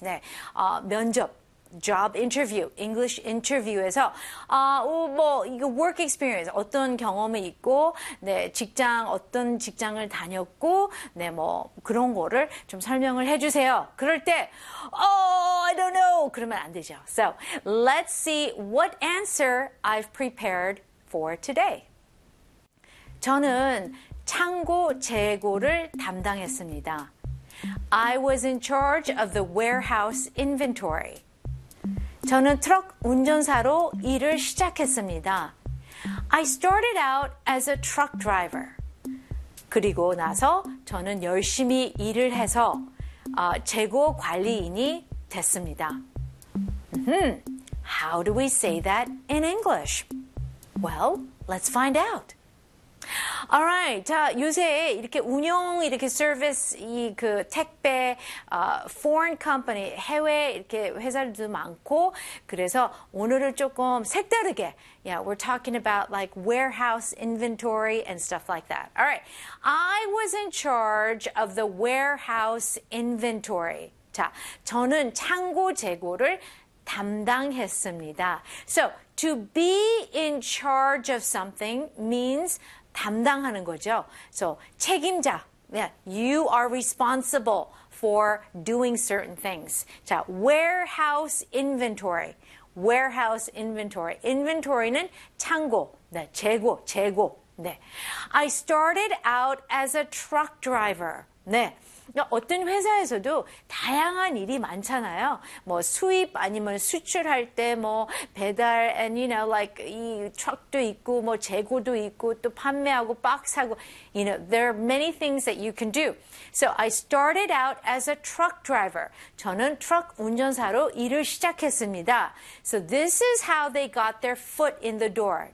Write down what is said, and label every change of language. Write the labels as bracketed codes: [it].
[ko] 네, 면접. Job interview, English interview에서 이거 work experience 어떤 경험이 있고, 네 직장 어떤 직장을 다녔고, 네 뭐 그런 거를 좀 설명을 해주세요. 그럴 때, [en] I don't know [ko] 그러면 안 되죠. [en] So let's see what answer I've prepared for today. [ko] 저는 창고 재고를 담당했습니다. [en] I was in charge of the warehouse inventory. [ko] 저는 트럭 운전사로 일을 시작했습니다. [en] I started out as a truck driver. [ko] 그리고 나서 저는 열심히 일을 해서 재고 관리인이 됐습니다. [en] How do we say that in English? Well, let's find out. [ko] Alright, 자, 요새 이렇게 운영, 이렇게 서비스, 이 그 택배, foreign company, 해외 이렇게 회사들도 많고, 그래서 오늘은 조금 색다르게, [en] yeah, we're talking about like warehouse inventory and stuff like that. Alright, I was in charge of the warehouse inventory. [ko] 자, 저는 창고 재고를 담당했습니다. [en] So, to be in charge of something means [ko] 담당하는 거죠. So, 책임자. [en] Yeah, you are responsible for doing certain things. 자, warehouse inventory. Warehouse inventory. [ko] Inventory는 창고. 네, 재고, 재고. 네. [en] I started out as a truck driver. 네. [ko] 어떤 회사에서도 다양한 일이 많잖아요. 뭐 수입 아니면 수출할 때 뭐 배달 and [en] you know like 이 트럭도 있고 뭐 재고도 있고 또 판매하고 박스하고 you know there are many things that you can do. So I started out as a truck driver. [ko] 저는 트럭 운전사로 일을 시작했습니다. [en] So this is how they got their foot in the door.